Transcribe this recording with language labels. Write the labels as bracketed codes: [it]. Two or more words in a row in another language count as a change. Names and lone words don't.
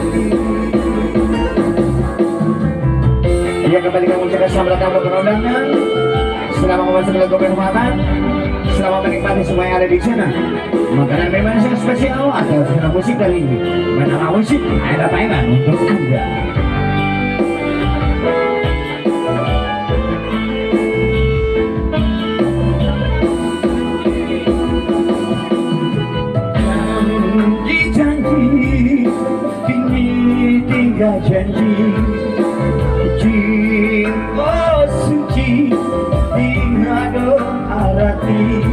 [id] Ya, kembali kami ucapkan selamat datang untuk undangan. Selamat memasuki lagu kehormatan, selamat menikmati semua yang ada di sana. Makanan memang yang spesial atau skena musik kali ini, menara musik ada tayangan untuk Anda. Janji kini tinggal janji, cinta suci tiada arti,